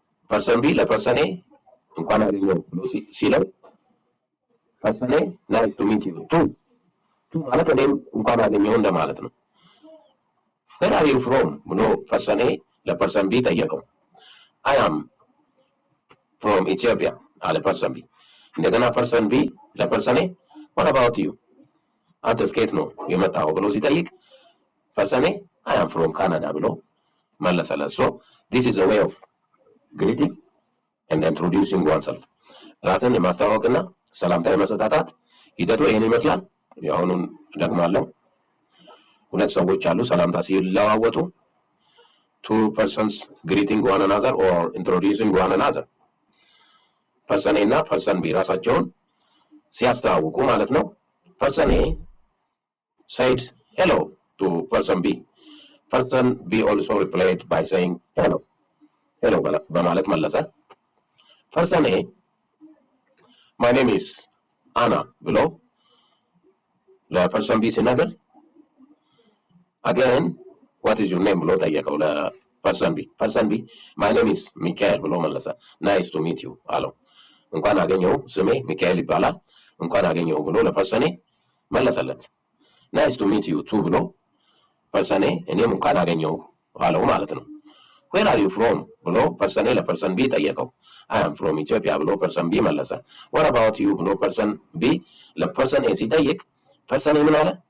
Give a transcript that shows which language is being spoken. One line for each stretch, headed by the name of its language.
Amharic: ፐርሰን ቢ ለፐርሰን ኤ እንኳን አገኘው ብሎ ሲለው ፐርሰን ኤ
English: ናይስ ቱ ሚት ዩ ቱ
Amharic: ማለት እኔም እንኳን አገኘው እንደማለት ነው።
English: ዌር አር ዩ ፍሮም
Amharic: ብሎ ፐርሰን ኤ ለፐርሰን ቢ ጠየቀው።
English: አይ አም ፍሮም ኢትዮጵያ
Amharic: አለ ፐርሰን ቢ። እንደገና ፐርሰን ቢ ለፐርሰን ኤ
English: what about you?
Amharic: አንተስ ከየት ነው የመጣው ብሎ ሲጠይቅ ፐርሰን ኤ
English: I am from Canada
Amharic: ብሎ መለሰለት።
English: So this is a way of greeting and introducing oneself.
Amharic: ራስን የማስተዋወቅና ሰላምታ የመሰጣጣት ሂደቱ ይህን ይመስላል። የአሁኑን ደግማለሁ። ሁለት ሰዎች አሉ ሰላምታ ሲለዋወጡ
English: two persons greeting one another or introducing one another.
Amharic: ፐርሰን ኤ እና ፐርሰን ቢ ራሳቸውን ሲያስተዋውቁ ማለት ነው። ፐርሰን ኤ
English: said hello to person B. Person B also replied by saying hello.
Amharic: hello በማለት መለሰ። ፐርሰን ኤ
English: my name is Anna
Amharic: ብሎ ለፐርሰን ቢ ሲናገር
English: again what is your name
Amharic: ብሎ ጠየቀው ለፐርሰን ቢ። ፐርሰን ቢ
English: my name is Michael
Amharic: ብሎ መለሰ።
English: nice to meet you
Amharic: አለው። እንኳን አገኘው ስሜ ሚካኤል ይባላል እንኳን አገኘው ብሎ ለፐርሰኔ መለሰለት።
English: ናይስ ቱ ሚት ዩ ቱ
Amharic: ብሎ ፐርሰኔ እኔም እንኳን አገኘው አለው ማለት ነው።
English: ዌር አር ዩ ፍሮም
Amharic: ብሎ ፐርሰኔ ለፐርሰን ቢ ጠየቀው።
English: አይ አም ፍሮም ኢትዮጵያ
Amharic: ብሎ ፐርሰን ቢ መለሰ።
English: ወር አባውት ዩ
Amharic: ብሎ ፐርሰን ቢ ለፐርሰን ኤ ሲጠይቅ ፐርሰን ኤ ምን አለ?